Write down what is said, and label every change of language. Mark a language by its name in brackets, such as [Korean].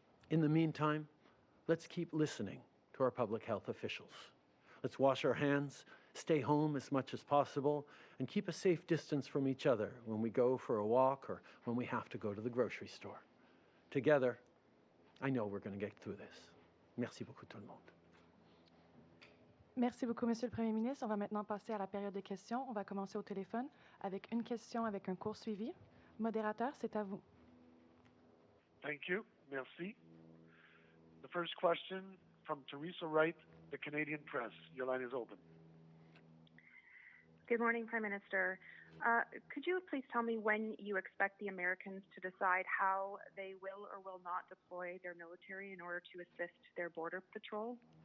[English] In the meantime, let's keep listening to our public health officials. Let's wash our hands, stay home as much as possible, and keep a safe distance from each other when we go for a walk or when we have to go to the grocery store. Together, I know we're going to get through this. [French] Merci beaucoup tout le monde. Merci beaucoup, Monsieur le Premier ministre. On va maintenant passer à la période de questions. On va commencer au téléphone avec une question avec un court suivi. Modérateur, c'est à vous. [English] Thank you. merci. The first question from Teresa Wright, the Canadian Press. Your line is open. Good morning, Prime Minister. Could you please tell me when you expect the Americans to decide how they will or will not deploy their military in order to assist their border patrol?